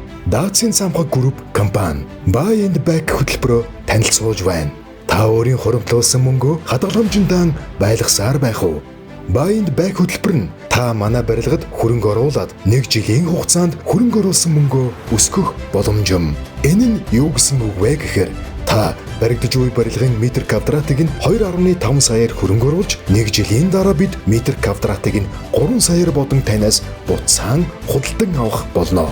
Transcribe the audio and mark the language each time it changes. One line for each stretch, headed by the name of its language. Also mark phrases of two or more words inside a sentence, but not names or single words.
Mongolian: Даацийн самхаг групп компани Buy and Back хөтөлбөрөөр танилцуулж байна. Та өөрийн хуримтлуулсан мөнгөө хадгаламжиндаа байлгасаар байх уу? Buy and Back хөтөлбөр нь та манай барилгад хөрөнгө оруулаад 1 жилийн хугацаанд хөрөнгө оруулсан мөнгөө өсгөх боломжтой. Энэ нь юу гэсэн үг вэ гэхээр та баригдаж буй барилгын метр квадратыг нь 2.5 саяар хөрөнгө оруулж 1 жилийн дараа бид метр квадратыг нь 3 саяар бодон танаас буцаан худалдан авах болно.